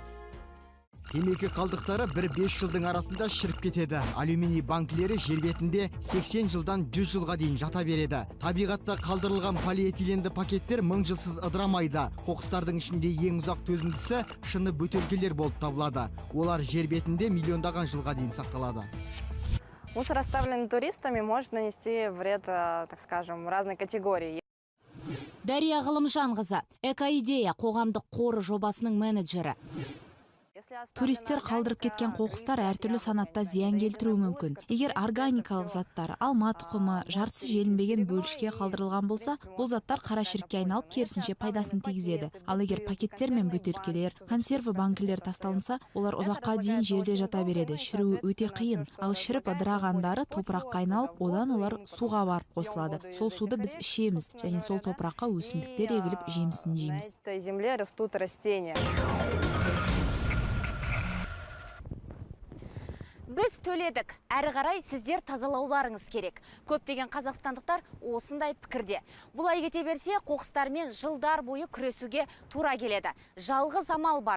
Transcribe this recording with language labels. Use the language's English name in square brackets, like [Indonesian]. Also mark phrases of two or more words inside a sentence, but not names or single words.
[Kazakh] Темекі қалдықтары 1-5 жылдың арасында шіріп кетеді. Алюминий банкілері жер бетінде 80 жылдан 100 жылға дейін жата береді. Табиғатта қалдырылған полиэтиленді пакеттер 1000 жылсыз ыдырамайды. Қоқыстардың ішінде ең ұзақ төзімдісі шыны бөтелкелер болып табылады. Олар жер бетінде миллиондаған жылға дейін сақталады. [Russian] Мусор, оставленный туристами, может нанести вред, так скажем, разной категории. [Kazakh] Дария Ғылымжанқызы, Экоидея қоғамдық қоры жобасының менеджері. Туристер қалдырып кеткен қоқыстар әртүрлі санатта зиян келтіруі мүмкін. Егер органикалық заттар, алма тұқымы, жарсыз желінбеген бөлшекке қалдырылған болса, бұл заттар қара шірікке айналып керісінше пайдасын тигізеді. Ал егер пакеттер мен бөтелкелер, консерві банкілер тасталынса, олар ұзаққа дейін жерде жата береді. Шіруі өте қиын. Ал шіріп ыдырағандары топыраққа айналып, одан олар суға барып қосылады. Сол суды біз ішеміз, және сол топыраққа өсімдіктер егіліп жемісін жейміз. [Russian] Земле растут растения. [Kazakh] Біз төледік, әрі қарай сіздер тазалауларыңыз керек. Көптеген қазақстандықтар осындай пікірде. Бұлай кете берсе, қоқыстармен жылдар бойы күресуге тура келеді. Жалғыз амал бар.